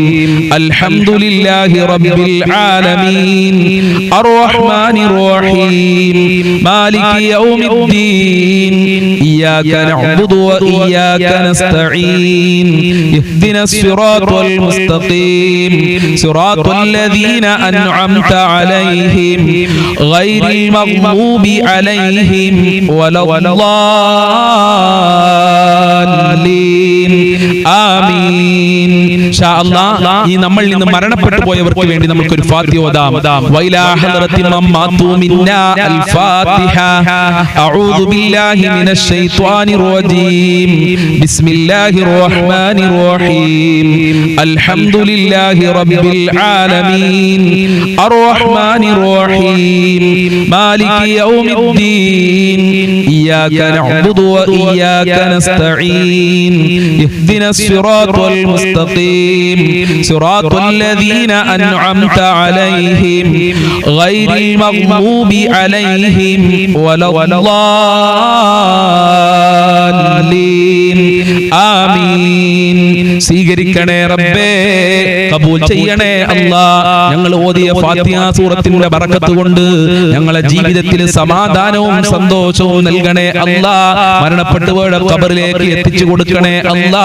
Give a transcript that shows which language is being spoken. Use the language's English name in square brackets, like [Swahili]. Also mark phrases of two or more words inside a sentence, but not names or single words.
[Arabic] الحمد لله رب العالمين الرحمن الرحيم مالك يوم الدين إياك نعبد وإياك نستعين اهدنا الصراط المستقيم صراط الذين أنعمت عليهم غير المغضوب عليهم ولا الضالين آمين. إن شاء الله [Malayalam] ഈ നമ്മളിൽ നിന്ന് മരണപ്പെട്ടു പോയവർക്ക് വേണ്ടി നമുക്ക് ഒരു ഫാത്തിഹ ഓതാം. [Arabic] وإلى حضرة من مات منا الفاتحة. أعوذ بالله من الشيطان الرجيم. بسم الله الرحمن الرحيم. الحمد لله رب العالمين الرحمن الرحيم مالك يوم الدين إياك نعبد وإياك نستعين اهدنا الصراط المستقيم صراط الذين أنعمت عليهم غير المغضوب عليهم ولا الضالين [Malayalam] സ്വീകരിക്കണേ റബ്ബേ, കബൂൽ ചെയ്യണേ അല്ലാ. ഞങ്ങൾ ഓതിയ ഫാത്തിഹ സൂറത്തിന്റെ ബറക്കത്ത് കൊണ്ട് ഞങ്ങളെ ജീവിതത്തിൽ സമാധാനവും സന്തോഷവും നൽകണേ അല്ലാ. മരണപ്പെട്ടുപോയ ഖബറിലേക്ക് എത്തിച്ചു കൊടുക്കണേ അല്ലാ.